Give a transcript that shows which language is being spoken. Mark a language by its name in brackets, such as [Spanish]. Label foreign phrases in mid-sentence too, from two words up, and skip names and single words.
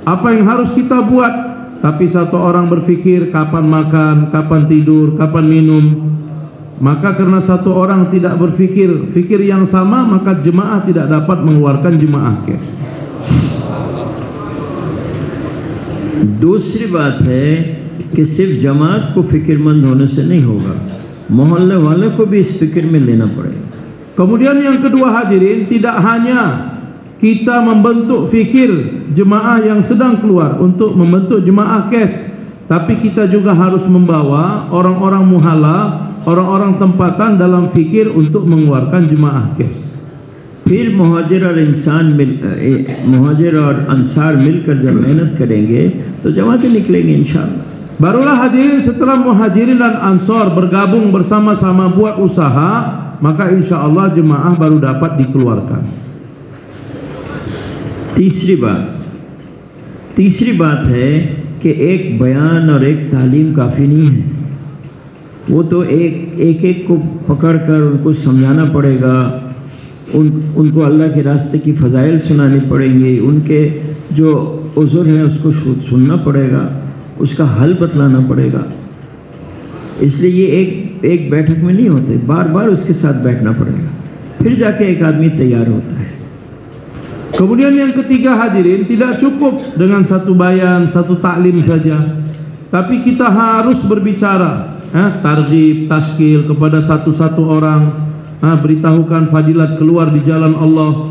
[Indonesian] apa yang harus kita buat, tapi satu orang berfikir kapan makan, kapan tidur, kapan minum. Maka karena satu orang tidak fikir yang sama, maka jemaah tidak dapat mengeluarkan jemaah kes. [Hindi] दूसरी बात है कि सिर्फ जमात को फिक्रमंद होने से नहीं होगा, मोहल्ले वाले को भी इस फिक्र में लेना पड़ेगा। [Indonesian] Kemudian yang kedua hadirin, tidak hanya kita membentuk fikir jemaah yang sedang keluar untuk membentuk jemaah kes, tapi kita juga harus membawa orang-orang muhalla, orang-orang tempatan dalam fikir untuk mengeluarkan jemaah kes. [Hindi] फिर मुहाजिर और अंसार मिलकर जब मेहनत करेंगे तो जमातें निकलेंगी [Arabic] إن شاء الله. [Indonesian] Barulah hadirin setelah muhajirin dan ansor bergabung bersama-sama buat usaha, maka [Arabic] إن شاء الله [Indonesian] jemaah baru dapat dikeluarkan. [Hindi] तीसरी बात है कि एक बयान और एक तालीम काफ़ी नहीं है, वो तो एक को पकड़कर उनको समझाना पड़ेगा, उनको अल्लाह के रास्ते की फ़ज़ाइल सुनानी पड़ेंगी, उनके जो उज़ुर है उसको सुनना पड़ेगा, उसका हल बतलाना पड़ेगा। इसलिए ये एक बैठक में नहीं होते, बार बार उसके साथ बैठना पड़ेगा, फिर जाके एक आदमी तैयार होता है। [Indonesian] Kemudian yang ketiga hadirin, tidak cukup dengan satu bayan, satu taklim saja, tapi kita harus berbicara, targhib, taskil kepada satu-satu orang. Beritahukan fadilat keluar di jalan Allah.